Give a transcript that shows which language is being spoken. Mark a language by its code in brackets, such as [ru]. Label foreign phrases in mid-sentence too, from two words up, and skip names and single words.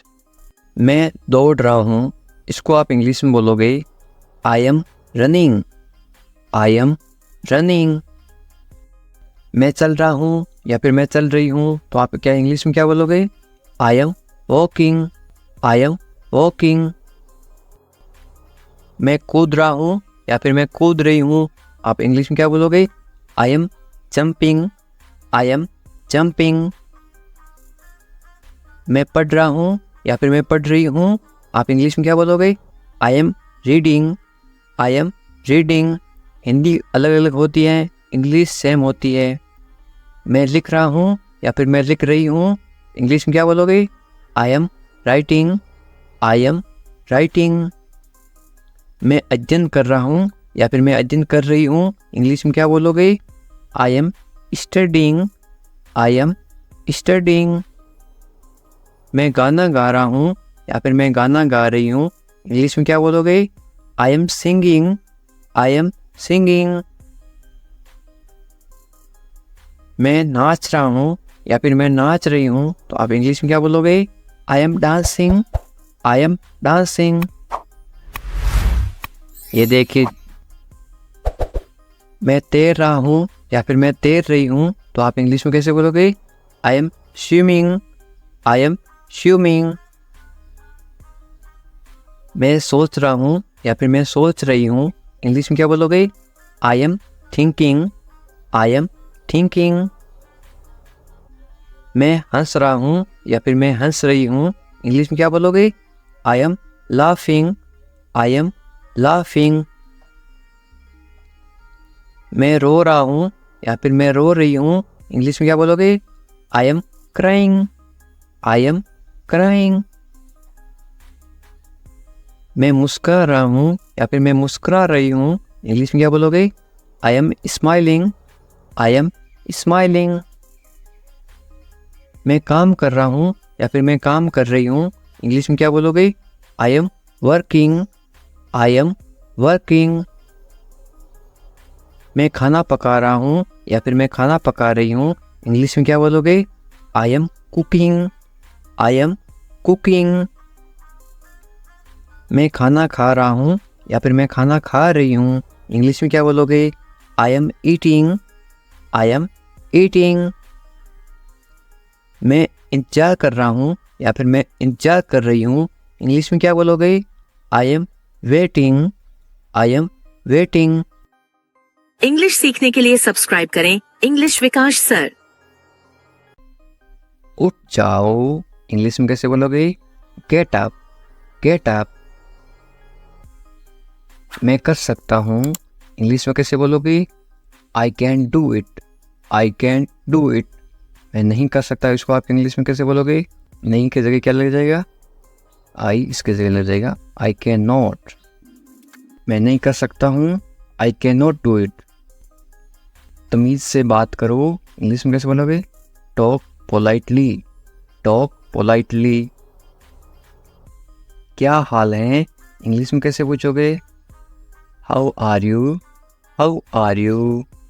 [hi] मैं दौड़ रहा हूँ, इसको आप इंग्लिश में बोलोगे? [en] I am running, I am running. [hi] मैं चल रहा हूँ या फिर मैं चल रही हूँ, तो आप क्या इंग्लिश में क्या बोलोगे? [en] I am walking. I am walking. [hi] मैं कूद रहा हूँ या फिर मैं कूद रही हूँ, आप इंग्लिश में क्या बोलोगे? [en] I am jumping. I am jumping. [hi] मैं पढ़ रहा हूँ या फिर मैं पढ़ रही हूँ, आप इंग्लिश में क्या बोलोगे? [en] I am reading. I am reading. [hi] हिंदी अलग अलग होती है, इंग्लिश सेम होती है। मैं लिख रहा हूँ या फिर मैं लिख रही हूँ, इंग्लिश में क्या बोलोगे? [en] I am writing. I am writing. [hi] मैं अध्ययन कर रहा हूँ या फिर मैं अध्ययन कर रही हूँ, इंग्लिश में क्या बोलोगे? [en] I am studying. I am studying. [hi] मैं गाना गा रहा हूँ या फिर मैं गाना गा रही हूँ, इंग्लिश में क्या बोलोगे? [en] I am singing. I am singing. [hi] मैं नाच रहा हूँ या फिर मैं नाच रही हूँ, तो आप इंग्लिश में क्या बोलोगे? [en] I am dancing. I am dancing. [hi] ये देखिए, मैं तैर रहा हूँ या फिर मैं तैर रही हूँ, तो आप इंग्लिश में कैसे बोलोगे? [en] I am swimming. I am swimming. [hi] मैं सोच रहा हूँ या फिर मैं सोच रही हूँ, इंग्लिश में क्या बोलोगे? [en] I am thinking. I am thinking. [hi] मैं हंस रहा हूँ या फिर मैं हंस रही हूँ, इंग्लिश में क्या बोलोगे? [en] I am laughing. I am laughing. [hi] मैं रो रहा हूँ या फिर मैं रो रही हूँ, इंग्लिश में क्या बोलोगे? [en] I am crying. I am crying. [hi] मैं मुस्कुरा रहा हूँ या फिर मैं मुस्कुरा रही हूँ, इंग्लिश में क्या बोलोगे? [en] I am smiling. I am smiling. [hi] मैं काम कर रहा हूँ या फिर मैं काम कर रही हूँ, इंग्लिश में क्या बोलोगे? [en] I am working. I am working. [hi] मैं खाना पका रहा हूँ या फिर मैं खाना पका रही हूँ, इंग्लिश में क्या बोलोगे? [en] I am cooking. I am cooking. [hi] मैं खाना खा रहा हूँ या फिर मैं खाना खा रही हूँ, इंग्लिश में क्या बोलोगे? [en] I am eating. I am eating. [hi] मैं इंतजार कर रहा हूँ या फिर मैं इंतजार कर रही हूँ, इंग्लिश में क्या बोलोगे? [en] I am waiting. I am waiting. [hi] इंग्लिश सीखने के लिए सब्सक्राइब करें इंग्लिश विकास सर। उठ जाओ, इंग्लिश में कैसे बोलोगे? [en] Get up. Get up. [hi] मैं कर सकता हूँ, इंग्लिश में कैसे बोलोगे? [en] I can do it. I can do it. [hi] मैं नहीं कर सकता, इसको आप इंग्लिश में कैसे बोलोगे? नहीं की जगह क्या लग जाएगा? आई इसके जगह लग जाएगा [en] I can not. [hi] मैं नहीं कर सकता हूँ, [en] I can not do it. [hi] तमीज़ से बात करो, इंग्लिश में कैसे बोलोगे? [en] Talk politely. Talk politely. [hi] क्या हाल है, इंग्लिश में कैसे पूछोगे? [en] How are you. How are you.